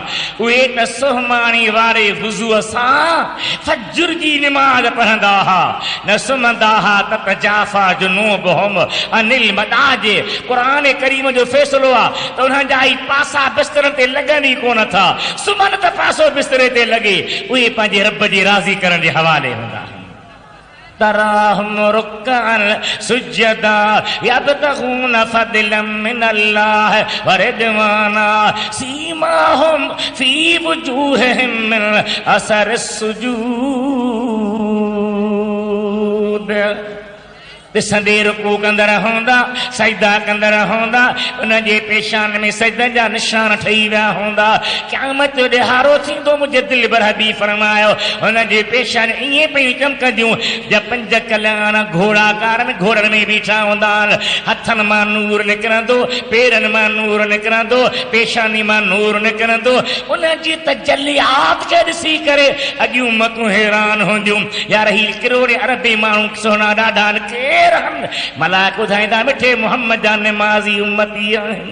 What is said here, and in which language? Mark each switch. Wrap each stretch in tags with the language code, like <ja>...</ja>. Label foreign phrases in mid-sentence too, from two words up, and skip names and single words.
<sd>उहे त सुहमाणी वारे वुज़ूअ सां फज्र जी निमाज़ पढ़ंदा हुआ, न सुम्हंदा हुआ त</sd> <ar>تجافى جنوبهم عن المضاجع.</ar> <sd>क़ुरान करीम जो फ़ैसिलो आहे त उन्हनि जा ई पासा बिस्तरनि ते लॻनि ई कोन था, सुम्हनि त पासो बिस्तरे ते लॻे। उहे पंहिंजे रब जी राज़ी करण जे हवाले हूंदा।</sd> <ar>تراهم ركعا سجدا يبتغون فضلا من الله ورضوانا سيماهم في وجوههم من أثر السجود.</ar> <sd>ॾिसंदे रुकू कंदड़ हूंदा, सजदा कंदड़ हूंदा, उनजे पेशान में सजदनि जा निशान ठही विया हूंदा। क़यामत जो ॾिहारो थींदो, मुंहिंजे दिलि बर हबीब फरमायो उनजे पेशान ईअं पियूं चमकंदियूं जब 5 कल्याण घोड़ाकार में घोड़नि में बीठा हूंदा। हथनि मां नूर निकिरंदो, पेरनि मां नूर निकिरंदो, पेशानी मां नूर निकिरंदो। उनजी तजल्लियात खे ॾिसी करे अॼु उम्मतूं हैरान हूंदियूं। यार ही किरोड़े अरबी माण्हू सोना ॾाढा मलाक ॿुधाईंदा मिठे मोहम्मद जा निमाज़ी उम्मती आहिनि।</sd>